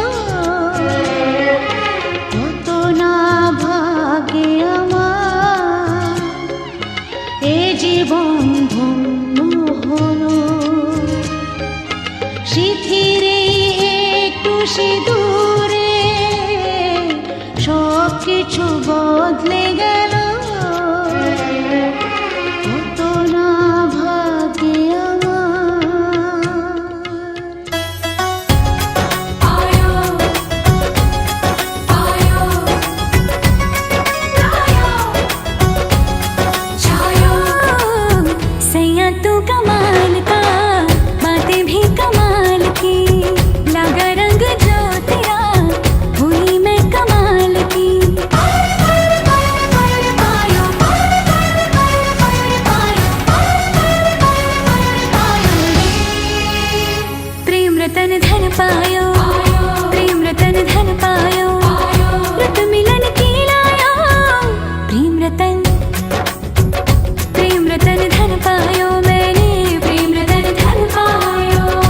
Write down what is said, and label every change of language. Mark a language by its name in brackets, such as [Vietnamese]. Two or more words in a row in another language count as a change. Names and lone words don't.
[Bangla] কত না ভাগে আমার এ জীবন ধন্য হলো শিথিরে একটু সিঁদুরে সব কিছু বদলে গেল কত না ভাগে আমার [Hindi] आयो आयो आयो छायो सैया तू कमाल का बातें भी कमाल की लगा रंग जो तेरा हुई मैं कमाल की आयो प्रेम रतन धन पायो प्रेम रतन धन पायो रत मिलन की लायो प्रेम रतन धन पायो मैंने प्रेम रतन धन पायो